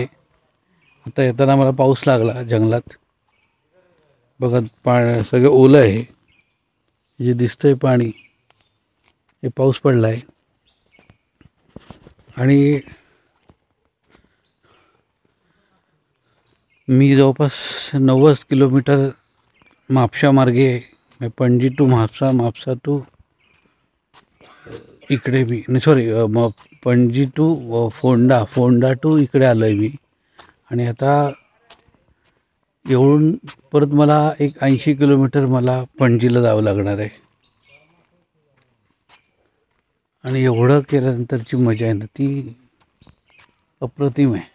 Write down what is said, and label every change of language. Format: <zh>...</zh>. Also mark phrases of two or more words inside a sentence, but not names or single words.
<mr>आता येताना मला पाऊस लागला जंगलात. बघा सगळं ओलं आहे, जे दिसतंय पाणी हे पाऊस पडला आहे. आणि मी जवळपास 90 किलोमीटर म्हापशा मार्गे, पणजी टू म्हापसा, म्हापसा टू इकडे मी पणजी टू फोंडा, फोंडा टू इकडे आलो आहे मी. आणि आता एवढून परत मला एक 80 किलोमीटर मला पणजीला जावं लागणार आहे. आणि एवढं केल्यानंतरची मजा आहे ना ती अप्रतिम आहे.</mr>